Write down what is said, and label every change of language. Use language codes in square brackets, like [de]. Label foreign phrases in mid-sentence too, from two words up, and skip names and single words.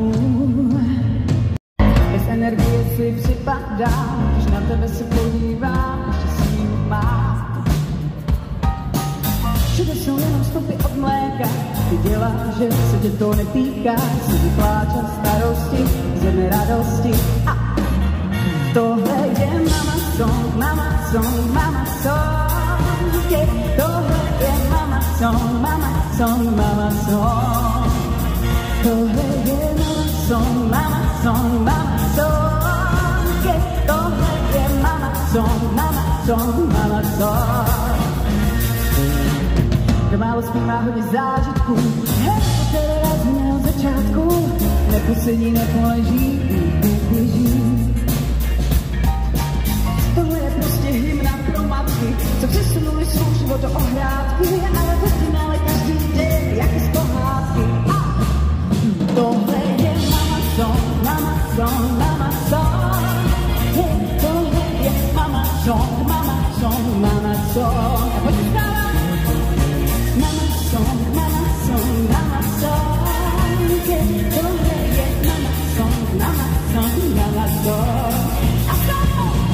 [cs] Bez energie si připadám, když na tebe se podívám, ještě sílu mám. Všude jsou jenom stopy od mléka, ty děláš, že se tě to netýká, si pláč a starosti, z jedné radosti. A tohle je [en] mama song, mama song, mama song, yeah. [cs] Tohle je [en] mama song, mama song, mama song. [cs] Tohle je [en] mama song, mama song, mama song, yeah. [cs] Tohle je [en] mama song, mama song, mama song. [cs] Kdo málo spí, má hodně zážitků, hej, to teda z mého začátku, neposedí, nepoleží, neběží. Tohle je prostě hymna pro matky, co přesunuli svou život do ohrádky a na finále každý den, jak z pohádky. Tohle je [en] mama song, mama song, mama song. Hey, [cs] tohle je [en] mama song, mama song, mama song. [cs] A pojďte stávat. [en] Mama song, mama song, mama song. Hey, [cs] tohle je [en] mama song, mama song, mama song. [cs] A stávat.